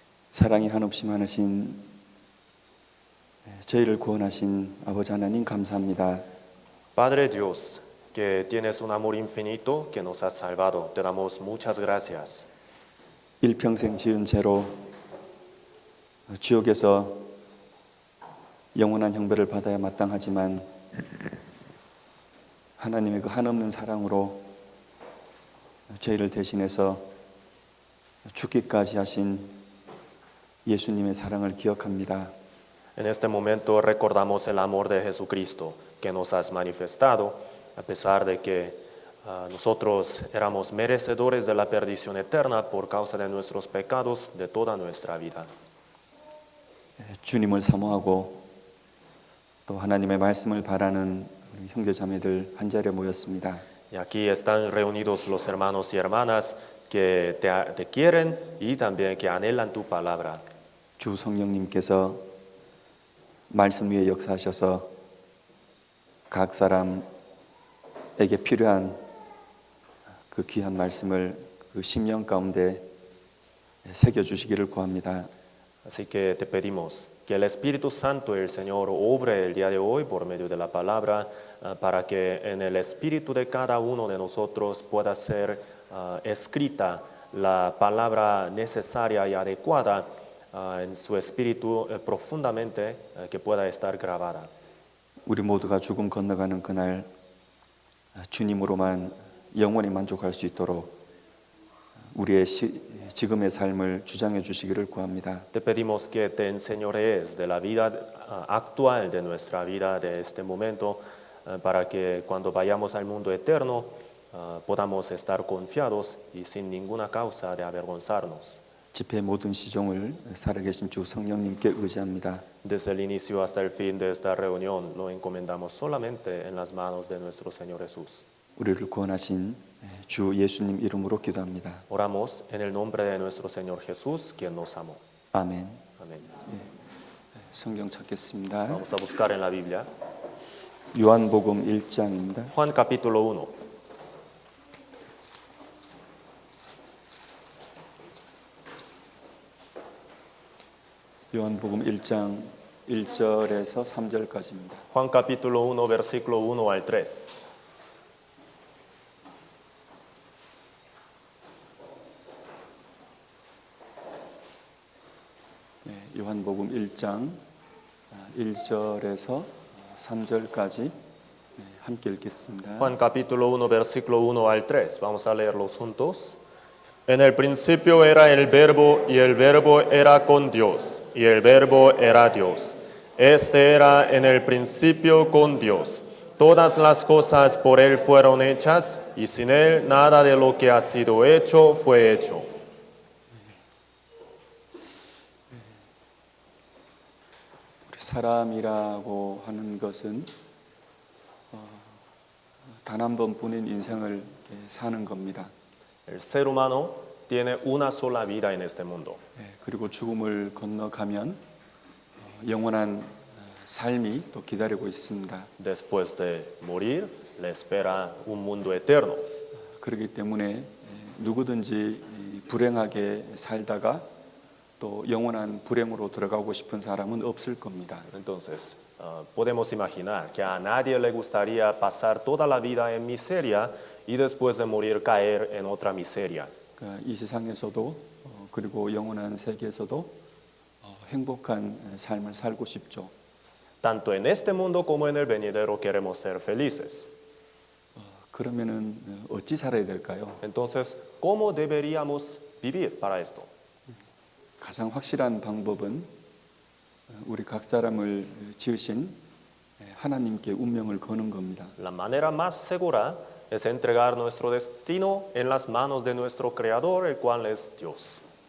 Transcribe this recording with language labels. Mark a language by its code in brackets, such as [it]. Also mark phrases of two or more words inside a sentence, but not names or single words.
[ko] 사랑이 한없이 많으신 저희를 구원하신 아버지 하나님 감사합니다. [es] Padre Dios, que tienes un amor infinito, que nos has salvado, te damos muchas gracias. [ko] 일평생 지은 죄로 지옥에서 영원한 형벌을 받아야 마땅하지만 하나님의 그 한없는 사랑으로 저희를 대신해서 죽기까지 하신 예수님의 사랑을 기억합니다. [es] En este momento recordamos el amor de Jesucristo que nos has manifestado, a pesar de que nosotros éramos merecedores de la perdición eterna por causa de nuestros pecados de toda nuestra vida. [ko] 주님을 사모하고 또 하나님의 말씀을 바라는 우리 형제자매들 한자리에 모였습니다. [es] Y aquí están reunidos los hermanos y hermanas que te quieren y también que anhelan tu palabra. [ko] 주 성령님께서 말씀 위에 역사하셔서 각 사람에게 필요한 그 귀한 말씀을 그 심령 가운데 새겨주시기를 구합니다. [es] Así que te pedimos que el Espíritu Santo, el Señor, obre el día de hoy por medio de la palabra para que en el espíritu de cada uno de nosotros pueda ser escrita la palabra necesaria y adecuada en su espíritu profundamente, que pueda estar grabada. [ko] 우리 모두가 죽음 건너가는 그날 주님으로만 영원히 만족할 수 있도록 우리의 지금의 삶을 주장해 주시기를 구합니다. [es] Te pedimos que te enseñorees de la vida actual de nuestra vida, de este momento, para que cuando vayamos al mundo eterno podamos estar confiados y sin ninguna causa de avergonzarnos. [ko] 집회 모든 시종을 살아계신 주 성령님께 의지합니다. [es] Desde el inicio hasta el fin de esta reunión lo encomendamos solamente en las manos de nuestro Señor Jesús. [ko] 우리를 구원하신 주 예수님 이름으로 기도합니다. [es] Oramos en el nombre de nuestro Señor Jesús, quien nos amó. [ko] 아멘. [es] Amén. [ko] 성경 찾겠습니다. [es] Vamos a buscar en la Biblia. [ko] 요한복음 1장입니다. [es] Juan capítulo 1. [ko] 요한복음 1장 1절에서 3절까지입니다. [es] Juan capítulo 1, versículo 1 al 3. [ko] 요한복음 1장 1절에서 3절까지 함께 읽겠습니다. [es] Juan capítulo 1, versículo 1 al 3. Vamos a leerlos juntos. En el principio era el Verbo, y el Verbo era con Dios, y el Verbo era Dios. Este era en el principio con Dios. Todas las cosas por Él fueron hechas, y sin Él nada de lo que ha sido hecho fue hecho. [ko] 사람이라고 하는 것은 단 한 번뿐인 인생을 사는 겁니다. [es] El ser humano tiene una sola vida en este mundo. [ko] 그리고 죽음을 건너가면 영원한 삶이 또 기다리고 있습니다. [es] Después de morir, le espera un mundo eterno. [ko] 그렇기 때문에 누구든지 불행하게 살다가 또 영원한 불행으로 들어가고 싶은 사람은 없을 겁니다. [es] Entonces, podemos imaginar que a nadie le gustaría pasar toda la vida en miseria y después de morir caer en otra miseria. [ko] 이 세상에서도 그리고 영원한 세계에서도 행복한 삶을 살고 싶죠. [es] Tanto en este mundo como en el venidero queremos ser felices. [ko] 그러면은 어찌 살아야 될까요? [es] Entonces, ¿cómo deberíamos vivir para esto? [ko] 가장 확실한 방법은 우리 각 사람을 지으신 하나님께 운명을 거는 겁니다. [es] La manera más segura es entregar nuestro destino en las manos de nuestro Creador, el cual es Dios.